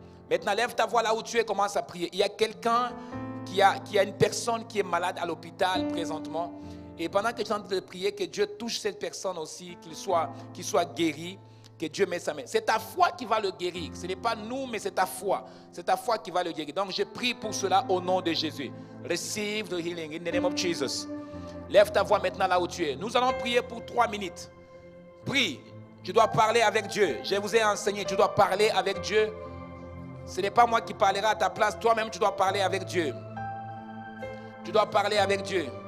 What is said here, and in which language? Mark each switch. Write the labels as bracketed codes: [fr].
[fr] Maintenant, lève ta voix là où tu es, commence à prier. Il y a quelqu'un qui a une personne qui est malade à l'hôpital présentement. Et pendant que je suis en train de prier, que Dieu touche cette personne aussi, qu'il soit guéri, que Dieu met sa main. C'est ta foi qui va le guérir. Ce n'est pas nous, mais c'est ta foi. C'est ta foi qui va le guérir. Donc je prie pour cela au nom de Jésus. [en] Receive the healing in the name of Jesus. [fr] Lève ta voix maintenant là où tu es. Nous allons prier pour 3 minutes. Prie. Tu dois parler avec Dieu. Je vous ai enseigné, tu dois parler avec Dieu. Ce n'est pas moi qui parlerai à ta place. Toi-même, tu dois parler avec Dieu. Tu dois parler avec Dieu.